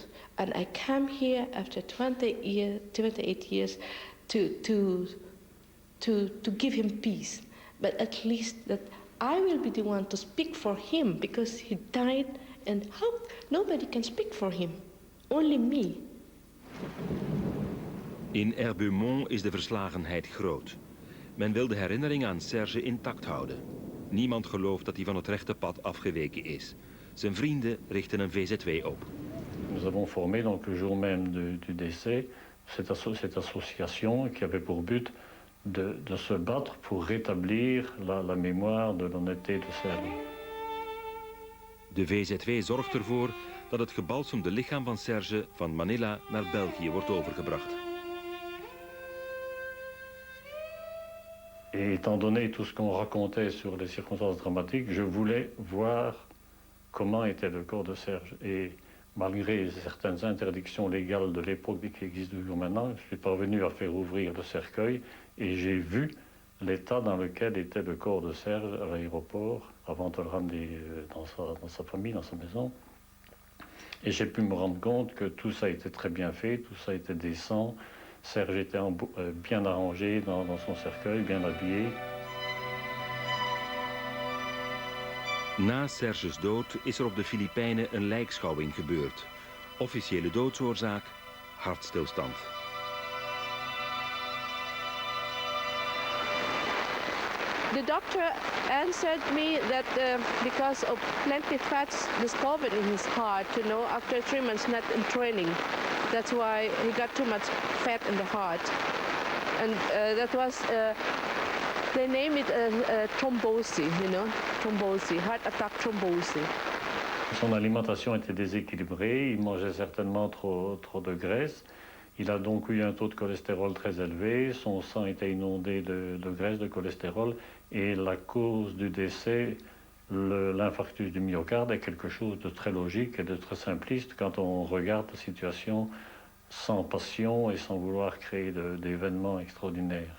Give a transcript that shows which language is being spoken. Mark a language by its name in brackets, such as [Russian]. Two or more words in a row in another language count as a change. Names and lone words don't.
[English] And I came here after 28 years to give him peace. But at least that I will be the one to speak for him, because he died, and how nobody can speak for him, only me. [Dutch] In Herbeumont is de verslagenheid groot. Men wil de herinnering aan Serge intact houden. Niemand gelooft dat hij van het rechte pad afgeweken is. Zijn vrienden richten een VZW op. [French] Nous avons formé donc le jour même du décès cette association qui avait pour but de se battre pour rétablir la mémoire de l'honnêteté de Serge. [Dutch] De VZW zorgt ervoor dat het gebalsemde lichaam van Serge van Manila naar België wordt overgebracht. [French] Et étant donné tout ce qu'on racontait sur les circonstances dramatiques, je voulais voir comment était le corps de Serge. Et malgré certaines interdictions légales de l'époque qui existent toujours maintenant, je suis parvenu à faire ouvrir le cercueil et j'ai vu l'état dans lequel était le corps de Serge à l'aéroport avant de le ramener dans sa famille, dans sa maison. Et j'ai pu me rendre compte que tout ça était très bien fait, tout ça était décent. Serge était bien arrangé dans son cercueil, bien habillé. [Dutch] Na Serges dood is er op de Filipijnen een lijkschouwing gebeurd. Officiële doodsoorzaak, hartstilstand. [English] The doctor answered me that because of plenty fats discovered in his heart, you know, after 3 months not in training, that's why he got too much fat in the heart, and that was they name it thrombosis, you know, thrombosis, heart attack thrombosis. [French] Son alimentation était déséquilibrée, il mangeait certainement trop de graisse. Il a donc eu un taux de cholestérol très élevé, son sang était inondé de graisse, de cholestérol, et la cause du décès, l'infarctus du myocarde, est quelque chose de très logique et de très simpliste quand on regarde la situation sans passion et sans vouloir créer d'événements extraordinaires.